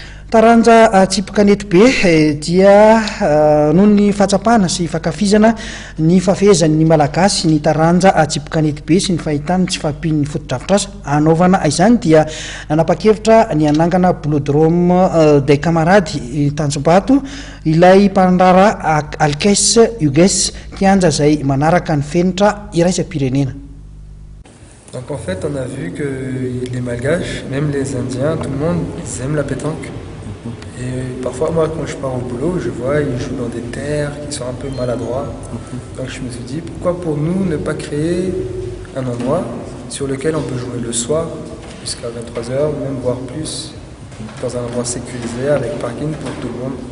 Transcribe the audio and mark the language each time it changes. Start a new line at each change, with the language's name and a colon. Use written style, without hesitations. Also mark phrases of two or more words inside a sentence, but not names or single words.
Malagasy: Taranja tsipikanety be dia noho ny fahatsapana sy fankafizana ny fafezan'ny malagasy ny taranja tsipikanety be sy ny fahitany tsy fahampian'ny fotodrafitrasa anaovana izany dia nanapa-kevitra ny anangana bolodrome des camarades Tanjombato ilay mpandrara Alkes Hugues kianja izay manaraka ny fenitra iraisam-pirenena.
French: Donc en fait, on a vu que les Malgaches, même les Indiens, tout le monde, ils aiment la pétanque. Et parfois, moi, quand je pars au boulot, je vois, ils jouent dans des terres qui sont un peu maladroits. Donc je me suis dit, pourquoi pour nous ne pas créer un endroit sur lequel on peut jouer le soir jusqu'à 23 h, même voire plus, dans un endroit sécurisé avec parking pour tout le monde.